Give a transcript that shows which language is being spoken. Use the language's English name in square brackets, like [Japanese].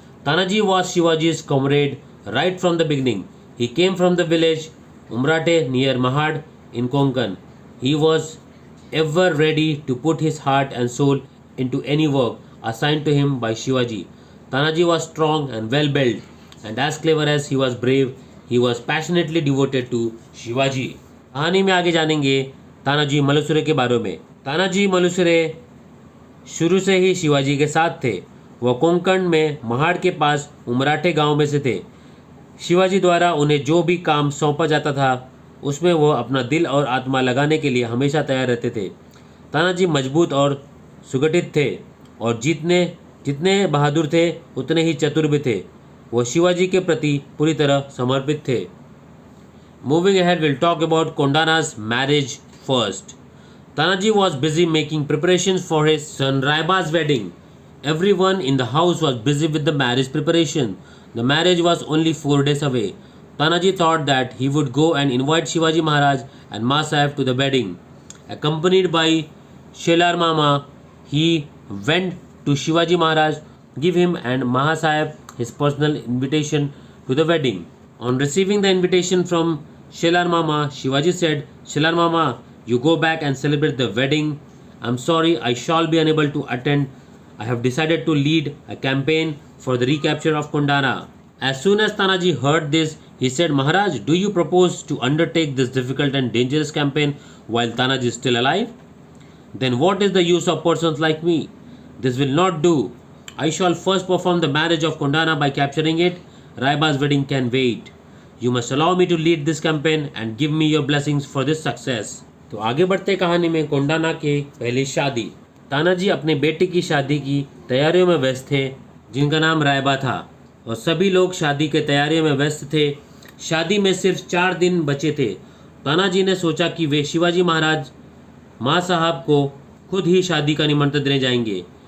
[English] Tanaji was Shivaji's comrade right from the beginning. He came from the village Umrate near Mahad in Konkan. He was ever ready to put his heart and soul into any work assigned to him by Shivaji. Tanaji was strong and well built, and as clever as he was brave, he was passionately devoted to Shivaji. [Hindi] कहानी में आगे जानेंगे तानाजी मालुसरे के बारे में। तानाजी मालुसरे शुरू से ही शिवाजी के साथ थे। वह कोंकण में महाड़ के पास उमराठे गांव में से थे। शिवाजी द्वारा उन्हें जो भी काम सौंपा जाता था उसमें वह अपना दिल और आत्मा लगाने के लिए हमेशा तैयार रहते थे। तानाजी मजबूत और सुगठित थे और जितने बहादुर थे उतने ही चतुर भी थे। वह शिवाजी के प्रति पूरी तरह समर्पित थे। [English] Moving ahead will talk about Kondana's marriage first. Tanaji was busy making preparations for his son Raiba's wedding. Everyone in the house was busy with the marriage preparation. The marriage was only 4 days away. Tanaji thought that he would go and invite Shivaji Maharaj and Ma Sahib to the wedding. Accompanied by Shelar Mama, he went to Shivaji Maharaj, give him and Maha Sahib his personal invitation to the wedding. On receiving the invitation from Shelar Mama, Shivaji said, "Shelar Mama, you go back and celebrate the wedding. I'm sorry, I shall be unable to attend. I have decided to lead a campaign for the recapture of Kondana." As soon as Tanaji heard this, he said, "Maharaj, do you propose to undertake this difficult and dangerous campaign while Tanaji is still alive? Then what is the use of persons like me? This will not do. I shall first perform the marriage of Kondana by capturing it. Raiba's wedding can wait. You must allow me to lead this campaign and give me your blessings for this success." [Hindi] तो आगे बढ़ते कहानी में कोंडाना के पहली शादी। तानाजी अपने बेटे की शादी की तैयारियों में व्यस्त थे जिनका नाम रायबा था और सभी लोग शादी के तैयारियों में व्यस्त थे। शादी में सिर्फ 4 दिन बचे थे। तानाजी ने सोचा कि वे शिवाजी महाराज माँ साहब को खुद ही शादी का निमंत्रण देने जाएंगे।